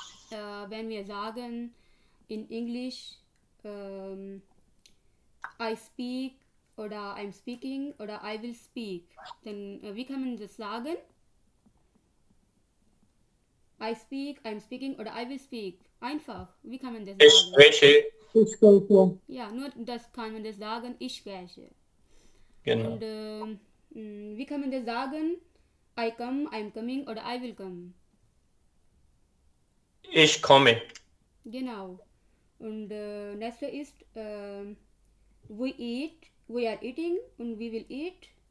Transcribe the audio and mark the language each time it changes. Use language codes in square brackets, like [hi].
[de] Wenn wir sagen in Englisch [en] I speak [de] oder [en] I'm speaking [de] oder [en] I will speak, [de] dann wie kann man das sagen? [en] I speak, I'm speaking oder I will speak. [de] Einfach. Wie kann man das Ich sagen? spreche. Ich spreche. Ja, nur das kann man das sagen. Ich spreche. Genau. Und wie kann man das sagen? [en] I come, I'm coming oder I will come. [de] Ich komme. Genau. Und nächste ist [en] we eat, we are eating und we will eat.